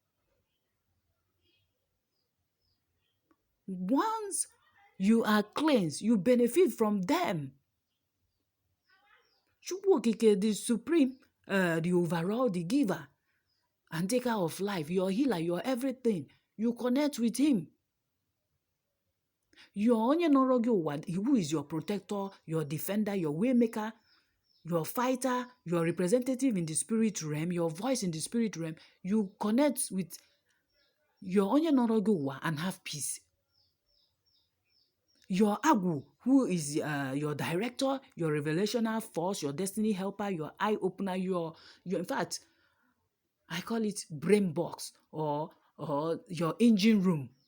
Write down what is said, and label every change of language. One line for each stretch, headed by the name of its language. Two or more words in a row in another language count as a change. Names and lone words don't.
English: Once you are cleansed, you benefit from them. Chukwu Okike, the supreme, the overall, the giver and taker of life, your healer, your everything, you connect with him. Your
Igbo: onye nọrọ gị ụwa,
English: who is your protector, your defender, your waymaker, your fighter, your representative in the spirit realm, your voice in the spirit realm, you connect with your
Igbo: onye nọrọ gị ụwa
English: and have peace. Your Agwu, who is your director, your revelational force, your destiny helper, your eye opener, your in fact, I call it brain box or your engine room.